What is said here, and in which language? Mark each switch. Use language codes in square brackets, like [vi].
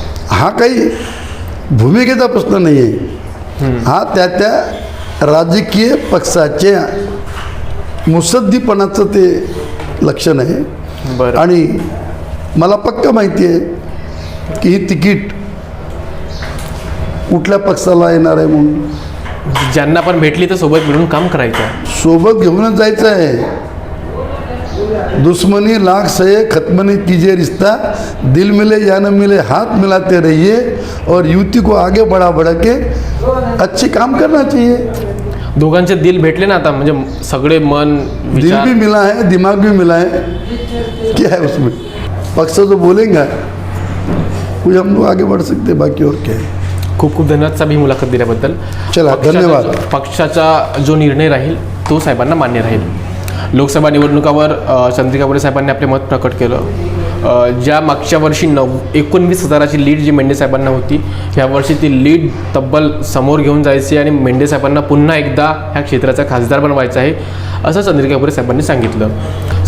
[mr] हा काही भूमिकेचा प्रश्न नाही आहे, हा त्या राजकीय पक्षाच्या मुत्सद्दीपणाचं ते लक्षण आहे. बरं. आणि मला पक्का माहिती आहे की ही तिकीट कुठल्या पक्षाला येणार आहे म्हणून. ज्यांना पण भेटली तर सोबत मिळून काम करायचं. सोबत घेऊनच जायचं आहे. [hi] दुश्मनी लाख सहे खत्म नहीं कीजिए रिश्ता, दिल मिले या न मिले हाथ मिलाते रहिए और युति को आगे बढ़ा के अच्छे काम करना चाहिए. [mr] दोघांचे दिल भेटले ना आता, म्हणजे सगळे मन दिल विचार. [hi] भी मिला है, दिमाग भी मिला है. क्या है उसमें? पक्ष जो बोलेंगे कुछ हम लोग आगे बढ़ सकते हैं, बाकी और क्या है. [mr] खूप खूप धन्यवाद साहेब ही मुलाखत दिल्याबद्दल. चला, धन्यवाद. पक्षाचा जो निर्णय राहील तो साहेबांना मान्य राहील. लोकसभा निवडणुकावर चंद्रिकापुरे साहेबांनी आपले मत प्रकट केलं. ज्या मागच्या वर्षी 19,000ची लीड जी मेंढे साहेबांना होती, ह्या वर्षी ती लीड तब्बल समोर घेऊन जायची आणि मेंढे साहेबांना पुन्हा एकदा ह्या क्षेत्राचा खासदार बनवायचा आहे असं चंद्रिकापुरे साहेबांनी सांगितलं.